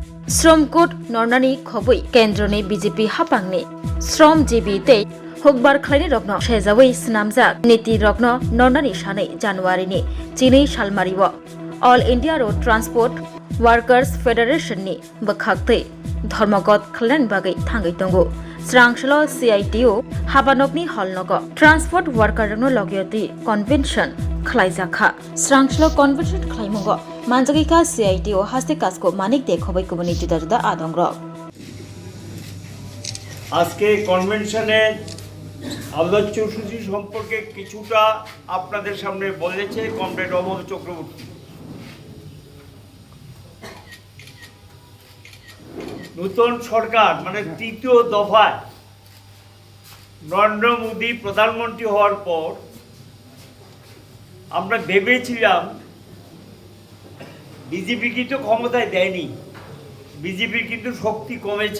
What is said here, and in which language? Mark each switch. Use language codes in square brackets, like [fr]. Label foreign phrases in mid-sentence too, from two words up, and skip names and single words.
[trp] শ্রম কোড নরনানি খবৈ কেন্দ্রনি বিজেপি হাপাংনি শ্রমজীবী tei hokbar khlaini rokno sejawui snamjak niti rokno nornani sanai January ni chinei salmario All India Road Transport Workers Federation ni bwkhaktei ধর্মগত khlaini bagai thangai tongo srangshlo CITO habanokni holnogo [en] transport worker [trp] rokno logioti convention khlaijaka srangshlo convention khlaimungo manjagika CITO haste kasko manik dekhobai kubuni juda juda adongro [bn] আজকে কনভেনশনের আলোচ্যসূচি সম্পর্কে কিছুটা আপনাদের সামনে বলেছে কমরেড অমল চক্রবর্তী। নতুন সরকার মানে তৃতীয় দফায় নরেন্দ্র মোদী প্রধানমন্ত্রী হওয়ার পর আমরা ভেবেছিলাম বিজেপি কিন্তু ক্ষমতায় দেয়নি, বিজেপির কিন্তু শক্তি কমেছে।